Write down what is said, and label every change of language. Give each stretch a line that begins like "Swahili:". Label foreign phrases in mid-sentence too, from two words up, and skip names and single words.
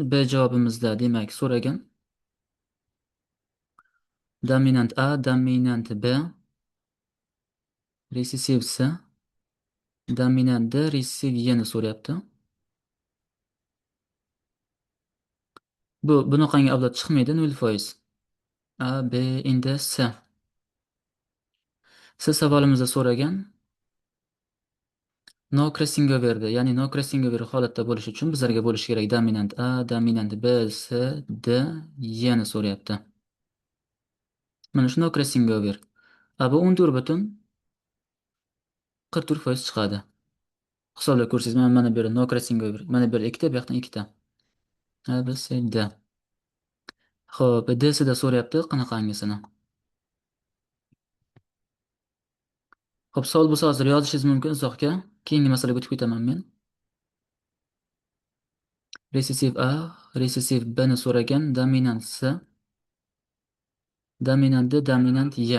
Uzbek: B javobimizda demak so'ragan dominant A, dominant B, resessiv C, dominant D, resessiv Y'ni so'rayapti. Bu bunaqangi avlod chiqmaydi 0%. A, B, endi C. Siz savolimizda so'ragan no crossing over'da, ya'ni
English: no crossing over
Uzbek: holatda bo'lishi uchun bizlarga bo'lishi kerak dominant A, dominant B, C, D, Y'ni so'rayapti. Mana shu
English: no crossing over.
Uzbek: A bu 14,44% chiqadi. Hisoblab ko'rsangiz, mana bu yerda
English: no crossing over.
Uzbek: Mana bu yerda 2 ta, bu yoqdan 2 ta. A, B, C, D. Xo'p, D-sida so'rayapti qanaqangisini. Xo'p, savol bo'lsa hozir yozishingiz mumkin izohga. Keyingi masalaga o'tib ketaman men. Resessiv A, resessiv B'ni so'ragan, dominant C, dominant D, dominant Y.